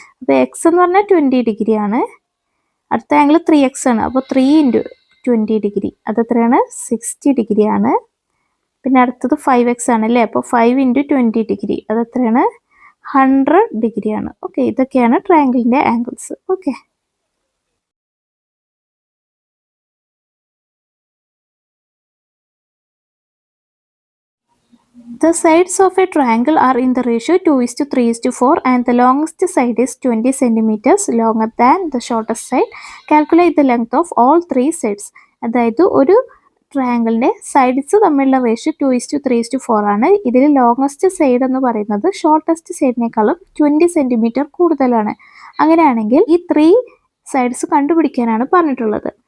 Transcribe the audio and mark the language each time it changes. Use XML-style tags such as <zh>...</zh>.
<ml>അപ്പോൾ എക്സ് എന്ന് പറഞ്ഞാൽ 20 ഡിഗ്രിയാണ്. അടുത്ത ആംഗിൾ 3x ആണ്. അപ്പോൾ 3 ഇൻറ്റു 20 ഡിഗ്രി അതെത്രയാണ്? 60 ഡിഗ്രിയാണ്. പിന്നെ അടുത്തത് 5x ആണ് അല്ലേ? അപ്പോൾ 5 ഇൻറ്റു 20 ഡിഗ്രി അതെത്രയാണ്? 100 ഡിഗ്രിയാണ്. ഓക്കെ, ഇതൊക്കെയാണ് ട്രയാങ്കിളിൻ്റെ angles.</ml> <en>Okay, the sides of a triangle are in the ratio 2:3:4 and the longest side is 20 centimeters longer than the shortest side. Calculate the length of all three sides.</en> <ml>അതായത് ഒരു ട്രയാങ്കിളിൻ്റെ sides തമ്മിലുള്ള ratio 2:3:4 ആണ്. ഇതിൽ longest side എന്ന് പറയുന്നത് shortest സൈഡിനേക്കാളും 20 centimetre കൂടുതലാണ്. അങ്ങനെയാണെങ്കിൽ ഈ 3 സൈഡ്സ് കണ്ടുപിടിക്കാനാണ് പറഞ്ഞിട്ടുള്ളത്.</ml>